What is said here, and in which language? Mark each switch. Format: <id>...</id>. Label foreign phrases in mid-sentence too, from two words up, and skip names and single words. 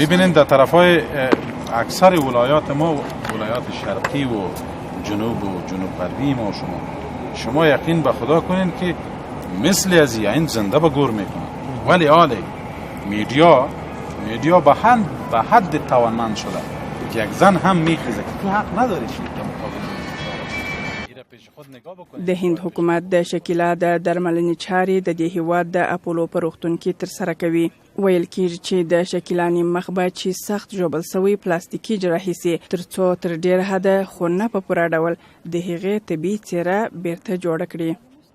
<fa>ببینید در طرفای اکثر ولایات ما ولایات شرقی و جنوب غربی ما شما یقین به خدا کنین که مثل از این زنده به گور میکنه. ولی حالی میدیا به حد توانمند شده که یک زن هم میخیزه که تو حق نداری چی که مقابل</fa> <ps>د هند حکومت د شکیلا د درملنې چارې د دې هیواد د اپولو په روغتون کې ترسره کوي. ویل کېږي چې د شکیلا نیم مخ به چې سخت ژوبل سوی پلاستیکي جراحي سي تر ډېره حده خو نه په پوره ډول د هغې طبیعي څېره بیرته جوړه کړي.</ps>